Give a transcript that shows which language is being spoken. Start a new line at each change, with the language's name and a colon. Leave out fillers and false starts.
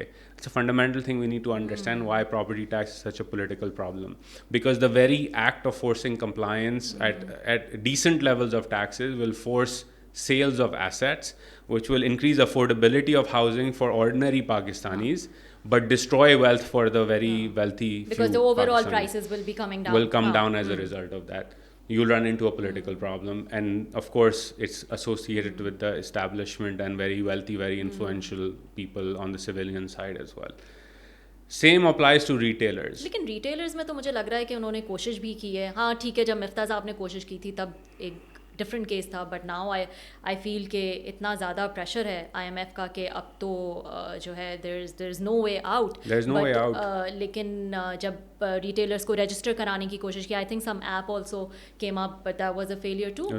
English: It's a fundamental thing we need to understand why property tax is such a political problem, because the very act of forcing compliance at decent levels of taxes will force sales of assets, which will increase affordability of housing for ordinary Pakistanis, but destroy wealth for the very wealthy. Because the overall prices will be coming down. Will come down as a result of that. You'll run into a political problem, and of course it's associated with the establishment and very wealthy, very influential people on the civilian side as well. Same applies to retailers.
Urdu: لیکن retailers میں تو مجھے لگ رہا ہے کہ انہوں نے کوشش بھی کی ہے. ہاں ٹھیک ہے, جب مفتاح صاحب نے کوشش کی تھی تب ایک ڈفرینٹ کیس تھا,
English: but now I feel
Urdu: کہ اتنا زیادہ پریشر ہے آئی ایم ایف کا کہ اب تو جو ہے
English: There is no way out.
Urdu: لیکن جب ریٹیلرس کو رجسٹر کرانے کی کوشش کی,
English: I think some app also came up, but that was a failure too.